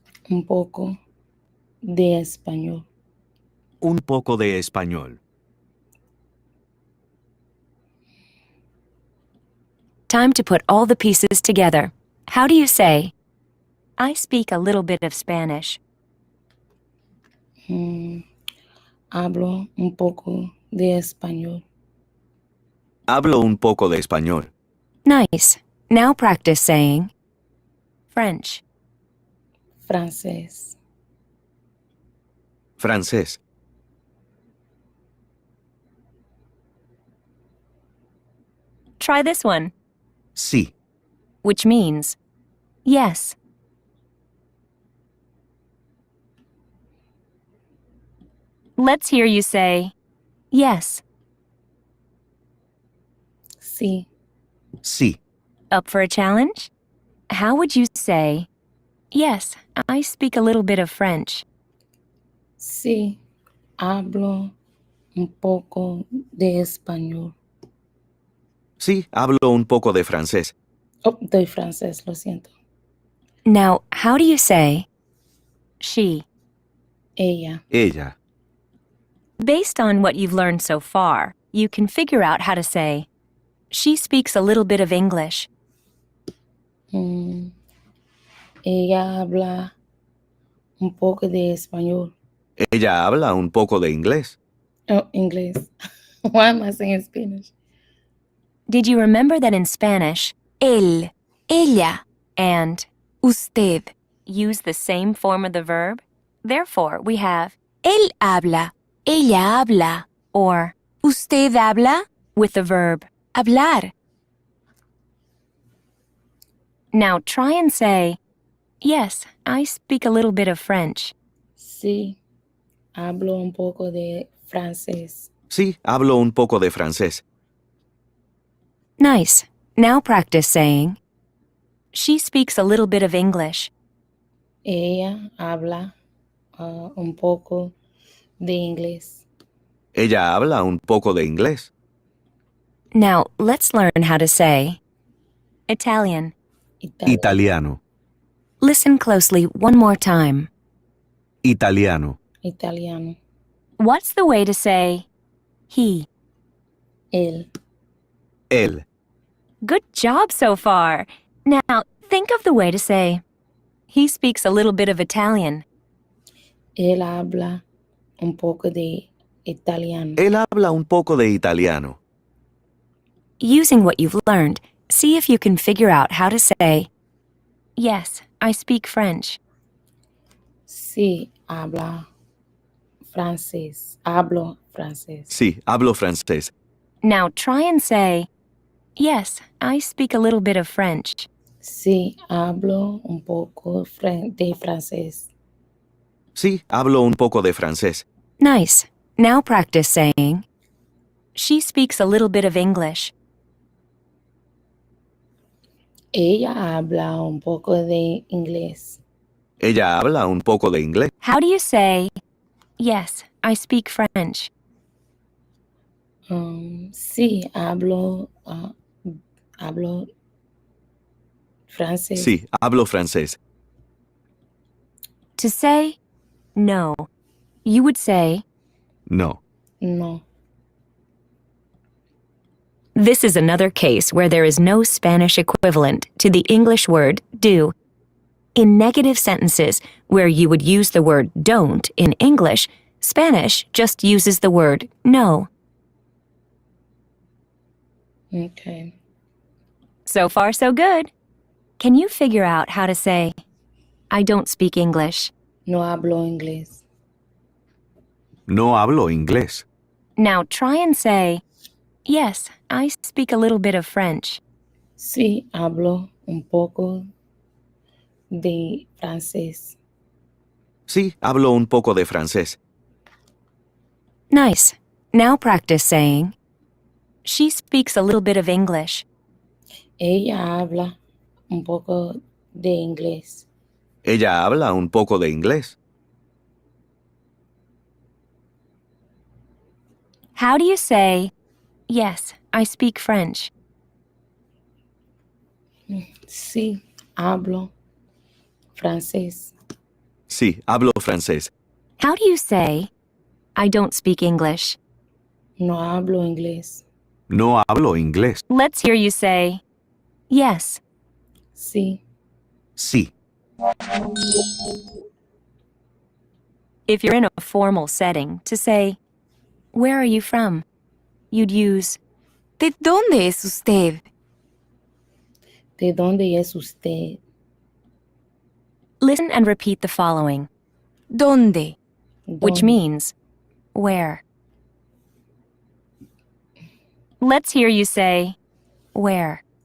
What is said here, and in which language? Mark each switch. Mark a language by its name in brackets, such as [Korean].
[Spanish] Un poco de español. Un poco de español. [English] Time to put all the pieces together. How do you say, I speak a little bit of Spanish? [Spanish] Hablo un poco de español. Hablo un poco de español. [English] Nice. Now practice saying, French. [Spanish] Francés. Francés. [English] Try this one, [Spanish] Sí. [English] which means, yes. Let's hear you say, yes. [Spanish] Sí. Sí. [English] Up for a challenge? How would you say, yes, I speak a little bit of French? [Spanish] Sí. Hablo un poco de español. Sí, hablo un poco de francés. Oh, de francés, lo siento. [English] Now, how do you say, she? [Spanish] Ella. Ella. [English] Based on what you've learned so far, you can figure out how to say, she speaks a little bit of English. [Spanish] Ella habla un poco de español. Ella habla un poco de inglés. [English] Oh, inglés. Why am I saying Spanish? Did you remember that in Spanish, él, ella, and usted use the same form of the verb? Therefore, we have [Spanish] él habla, ella habla, [English] or [Spanish] usted habla [English] with the verb hablar. Now try and say, Yes, I speak a little bit of French. [Spanish] Sí, hablo un poco de francés. Sí, hablo un poco de francés. [English] Nice. Now practice saying, she speaks a little bit of English. [Spanish] Ella habla un poco de inglés. Ella habla un poco de inglés. [English] Now let's learn how to say Italian. [Spanish] Italiano. [English] Listen closely one more time. [Spanish] Italiano. Italiano. [English] What's the way to say he? [Spanish] Él. Él. [English] Good job so far. Now think of the way to say he speaks a little bit of Italian. [Spanish] Él habla un poco de italiano. Él habla un poco de italiano. [English] Using what you've learned, see if you can figure out how to say, yes, I speak French. [Spanish] Sí, hablo francés. Hablo francés. Sí, hablo francés. [English] Now try and say, yes, I speak a little bit of French. [Spanish] Sí, hablo un poco de francés. Sí, hablo un poco de francés. [English] Nice. Now practice saying, she speaks a little bit of English. [Spanish] Ella habla un poco de inglés. Ella habla un poco de inglés. [English] How do you say, yes, I speak French? [Spanish] Sí, hablo francés. Sí, hablo francés. [English] To say no, you would say, [Spanish] No. No. [English] this is another case where there is no Spanish equivalent to the English word do. In negative sentences, where you would use the word don't in English, Spanish just uses the word no. Okay. So far, so good. Can you figure out how to say, I don't speak English? [Spanish] No hablo inglés. No hablo inglés. [English] Now try and say, yes, I speak a little bit of French. [Spanish] Sí, hablo un poco de francés. Sí, hablo un poco de francés. [English] Nice. Now practice saying, she speaks a little bit of English. [Spanish] Ella habla un poco de inglés. Ella habla un poco de inglés. [English] How do you say, yes, I speak French? [Spanish] Sí, hablo francés. Sí, hablo francés. [English] How do you say, I don't speak English? [Spanish] No hablo inglés. No hablo inglés. [English] Let's hear you say, yes. [Spanish] Sí, Sí. [English] If you're in a formal setting, to say, where are you from? You'd use, [Spanish] ¿de dónde es usted? ¿de dónde es usted? [English] Listen and repeat the following. [Spanish] ¿Dónde? [English] Which [Spanish] ¿Dónde? [English] means, where? Let's hear you say, where?